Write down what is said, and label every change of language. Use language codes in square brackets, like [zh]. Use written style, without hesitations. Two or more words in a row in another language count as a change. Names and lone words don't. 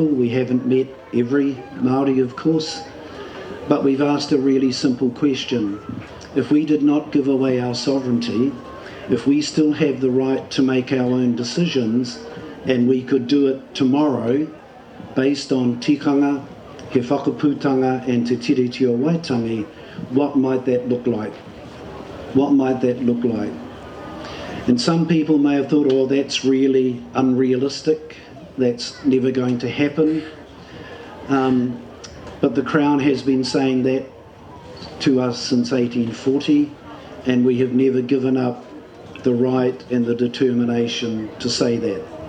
[en] We haven't met every Māori, of course, but we've asked a really simple question. If we did not give away our sovereignty, if we still have the right to make our own decisions, and we could do it tomorrow based on tikanga, he whakaputanga and te tiriti o Waitangi, what might that look like? What might that look like? And some people may have thought, oh, that's really unrealistic, that's never going to happen. But the Crown has been saying that to us since 1840, and we have never given up the right and the determination to say that.